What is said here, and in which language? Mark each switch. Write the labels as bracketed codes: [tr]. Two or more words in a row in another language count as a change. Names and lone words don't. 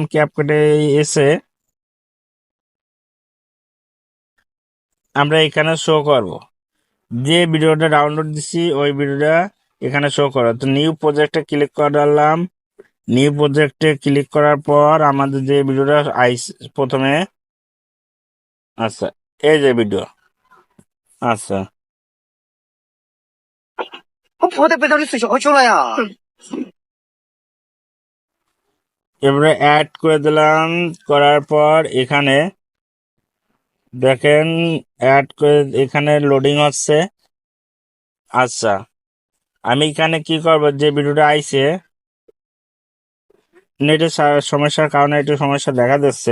[bn] ক্যাপকাটে এসে আমরা এখানে শো করব যে ভিডিওটা ডাউনলোড দিছি, ওই ভিডিওটা এখানে শো করো। তো নিউ প্রজেক্টে ক্লিক করলাম। নিউ প্রজেক্টে ক্লিক করার পর আমাদের যে ভিডিওটা প্রথমে, আচ্ছা, এই যে ভিডিও। আচ্ছা, [zh] 我不得背到你睡觉去了呀。 [bn] এবারে অ্যাড করে দিলাম। করার পর এখানে দেখেন অ্যাড করে এখানে লোডিং হচ্ছে। আচ্ছা, আমি এখানে কি করব, যে ভিডিওটা আইছে নেটের সমস্যার কারণে একটু সমস্যা দেখা যাচ্ছে।